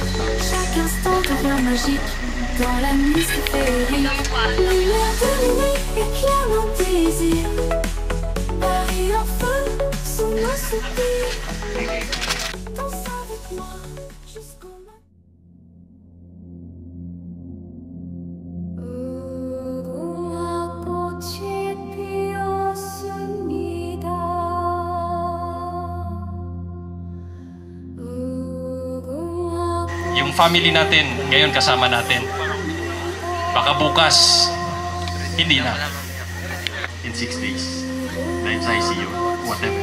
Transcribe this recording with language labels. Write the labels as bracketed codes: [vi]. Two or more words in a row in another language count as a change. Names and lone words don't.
[fr] Chaque instant devient magique, dans la nuit c'est féerique. Lumière de minuit éclaire nos désirs. Paris en feu, sous nos soupirs. Danse avec moi, jusqu'au matin. [tl] Yung family natin, ngayon kasama natin. Baka bukas, hindi na. [en] In 6 days. [tl] Dahil sa ICU, whatever.